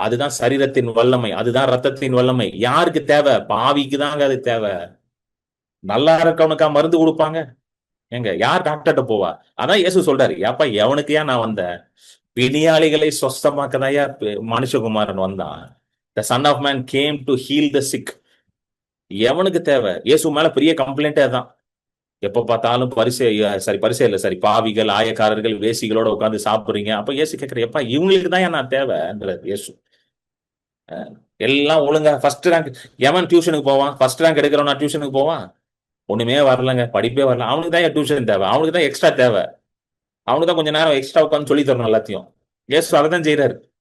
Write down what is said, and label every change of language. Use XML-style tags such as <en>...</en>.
<ta>அதுதான் சரீரத்தின் வல்லமை, அதுதான் ரத்தத்தின் வல்லமை. யாருக்கு தேவை? பாவிக்கு தாங்க அது தேவை. நல்லா இருக்கவனுக்கா மருந்து கொடுப்பாங்க? எங்க யார் டாக்டர்கிட்ட போவா? அதான் இயேசு சொல்றாரு, ஏப்பா எவனுக்கு ஏன் நான் வந்தேன்? பிணியாளிகளை சொஸ்தமாக்கதாயா மனுஷகுமாரன் வந்தான்.</ta> <en>The son of man came to heal the sick.</en> <ta>எவனுக்கு தேவை? இயேசு மேல பெரிய கம்ப்ளைண்டே தான். எப்ப பார்த்தாலும் பரிசே இல்ல சரி, பாவிகள், ஆயக்காரர்கள், வேசிகளோட உட்கார்ந்து சாப்பிடுறீங்க. அப்ப இயேசு கேட்கிற, எப்பா இவங்களுக்கு தான் நான் தேவைன்றது இயேசு. எல்லாம் ஒழுங்கா ஃபர்ஸ்ட் ரேங்க். எவன் டியூஷனுக்கு போவான்? ஃபர்ஸ்ட் ரேங்க் எடுக்கிறவனா டியூஷனுக்கு போவான்? ஒண்ணுமே வரலங்க, படிப்பே வரல, அவனுக்கு தான் டியூஷன் தேவை, அவனுக்கு தான் எக்ஸ்ட்ரா தேவை, அவனுக்கு தான் கொஞ்ச நேரம் எக்ஸ்ட்ரா உட்காந்து சொல்லி தரணும் எல்லாத்தையும். இயேசு அதை தான் செய்யறாரு.</ta>